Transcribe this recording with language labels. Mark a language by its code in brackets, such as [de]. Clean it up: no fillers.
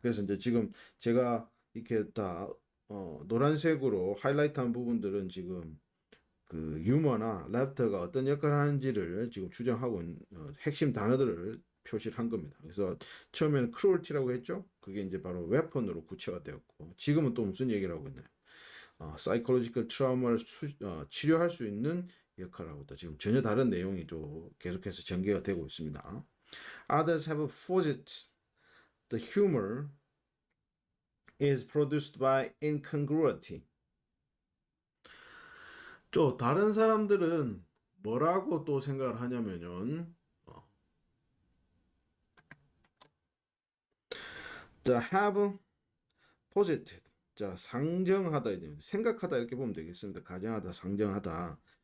[ko] 그래서 이제 지금 제가 이렇게 다 노란색으로 하이라이트한 부분들은 지금 그 유머나 랩터가 어떤 역할을 하는지를 지금 추정하고 핵심 단어들을 표시를 한 겁니다. 그래서 처음에는 cruelty라고 했죠. 그게 이제 바로 weapon으로 구체가 되었고, 지금은 또 무슨 얘기를 하고 있나요? [en] psychological trauma [ko] 를 치료할 수 있는 역할을 하고 있다. 지금 전혀 다른 내용이 또 계속해서 전개가 되고 있습니다. [en] Others have posit the humor is produced by incongruity. [ko] 또 다른 사람들은 뭐라고 또 생각을 하냐면요. [en] The have posited. [ko] 자, 상정하다, 생각하다 이렇게 보면 되겠습니다. 가정하다, 상정하다.